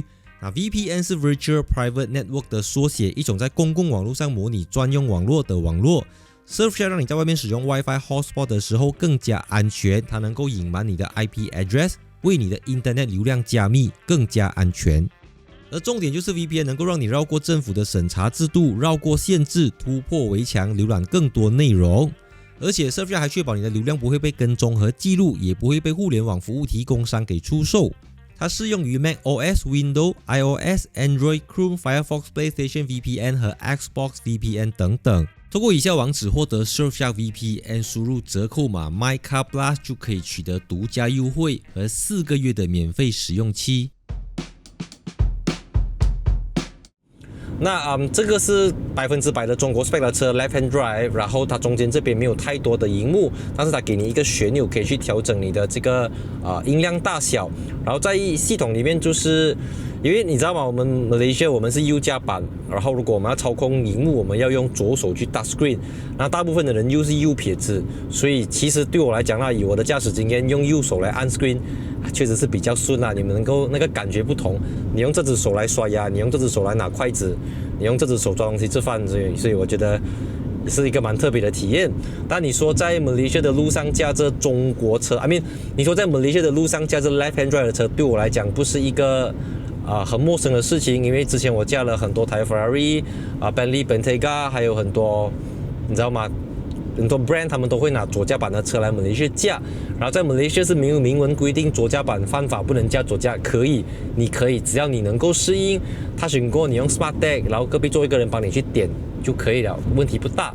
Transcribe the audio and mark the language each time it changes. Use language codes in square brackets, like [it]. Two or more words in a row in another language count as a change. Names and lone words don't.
[zh] 那 VPN 是 [en] Virtual Private Network [zh] 的缩写，一种在公共网络上模拟专用网络的网络。Surfshark 让你在外面使用 [en] WiFi Hotspot [zh] 的时候更加安全，它能够隐瞒你的 [en] IP address， [zh] 为你的 Internet 流量加密，更加安全。而重点就是 VPN 能够让你绕过政府的审查制度，绕过限制，突破围墙，浏览更多内容。而且 Surfshark 还确保你的流量不会被跟踪和记录，也不会被互联网服务提供商给出售。它适用于 macOS、Windows、iOS、Android、Chrome、Firefox、PlayStation VPN 和 Xbox VPN 等等。通过以下网址获得 Surfshark VPN， 输入折扣码 MyCarPlus 就可以取得独家优惠和4个月的免费使用期。那这个是100%的中国 spec 的车 [en] left hand drive， [zh] 然后它中间这边没有太多的荧幕，但是它给你一个旋钮可以去调整你的这个音量大小，然后在系统里面就是因为你知道吗，我们 Malaysia 我们是右驾版，然后如果我们要操控荧幕，我们要用左手去 [en] touch screen， [zh] 那大部分的人又是右撇子，所以其实对我来讲以我的驾驶经验，用右手来按 screen确实是比较顺你们能够那个感觉不同，你用这只手来刷牙，你用这只手来拿筷子，你用这只手抓东西吃饭，所以我觉得是一个蛮特别的体验。但你说在 Malaysia 的路上驾着中国车 你说在 Malaysia 的路上驾着 [en] left hand drive [zh] 的车，对我来讲不是一个很陌生的事情，因为之前我驾了很多台 Ferrari、Bentley、Bentayga，还有很多你知道吗？很多 brand 他们都会拿左驾版的车来 Malaysia 驾，然后在 Malaysia 是没有明文规定左驾版犯法不能驾左驾，你可以，只要你能够适应，他选过你用 Smart Tag， 然后隔壁坐一个人帮你去点就可以了，问题不大。